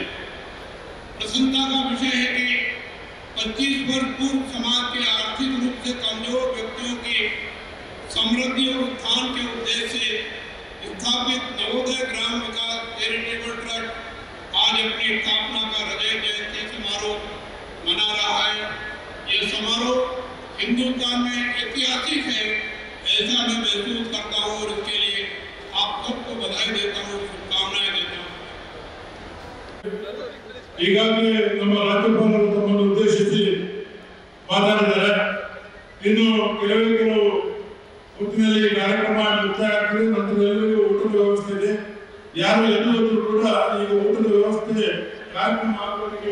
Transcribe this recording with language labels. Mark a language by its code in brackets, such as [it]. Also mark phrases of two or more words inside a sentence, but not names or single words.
[hi] प्रसन्नता का विषय है कि 25 वर्ष पूर्व समाज के आर्थिक रूप से कमजोर व्यक्तियों की समृद्धि और उत्थान के उद्देश्य से स्थापित नवोदय ग्राम विकास चैरिटेबल ट्रस्ट आज अपनी स्थापना का रजत जयंती समारोह मना रहा है। यह समारोह हिंदुस्तान में ऐतिहासिक है। ऐसा मैं महसूस करता हूँ और इसके लिए आप सबको बधाई देता हूँ, शुभकामनाएं देता हूँ। [kn] ಈಗಾಗಲೇ ನಮ್ಮ ರಾಜ್ಯಪಾಲರು ತಮ್ಮನ್ನು ಉದ್ದೇಶಿಸಿ ಮಾತಾಡಿದ್ದಾರೆ. ಇನ್ನು ಕೆಲವು ಹೊತ್ತಿನಲ್ಲಿ ಕಾರ್ಯಕ್ರಮ ಮುಕ್ತಾಯ ಆಗ್ತದೆ. ನಂತರ ಎಲ್ಲರಿಗೂ ಊಟದ ವ್ಯವಸ್ಥೆ ಇದೆ. ಯಾರು ಎಲ್ಲರೂ ಕೂಡ ಈಗ ಊಟದ ವ್ಯವಸ್ಥೆ ಕಾರ್ಯಕ್ರಮ ಆಗೋದಕ್ಕೆ